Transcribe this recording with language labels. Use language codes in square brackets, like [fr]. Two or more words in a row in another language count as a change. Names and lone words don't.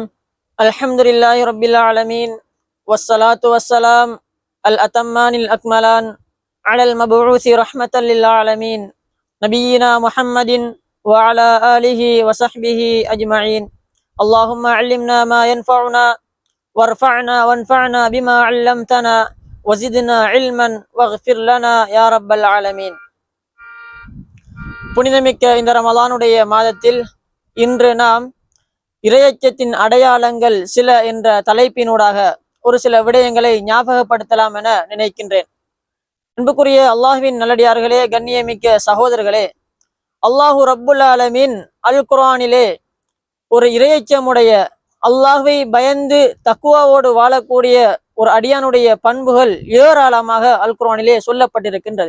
[ar] الحمد لله رب العالمين والصلاة والسلام الأتمان الأكملان على المبعوث رحمة للعالمين نبينا محمد وعلى آله وصحبه أجمعين. اللهم علمنا ما ينفعنا وانفعنا بما علمتنا وزدنا علما واغفر لنا يا رب العالمين. [ta] புனிதமிக்க இந்த ரமலானுடைய மாதத்தில் இன்று நாம் இறையச்சத்தின் அடையாளங்கள் சில என்ற தலைப்பினூடாக ஒரு சில விடயங்களை ஞாபகப்படுத்தலாம் என நினைக்கின்றேன். அன்புக்குரிய அல்லாஹ்வின் நல்லடியார்களே, கண்ணியமிக்க சகோதரர்களே, அல்லாஹு [ar] رب العالمين [ta] அல் குர்ஆனிலே ஒரு இறையச்சமுடைய அல்லாஹ்வை பயந்து தக்குவாவோடு வாழக்கூடிய ஒரு அடியானுடைய பண்புகள் ஏராளமாக அல் குர்ஆனிலே சொல்லப்பட்டிருக்கின்றது.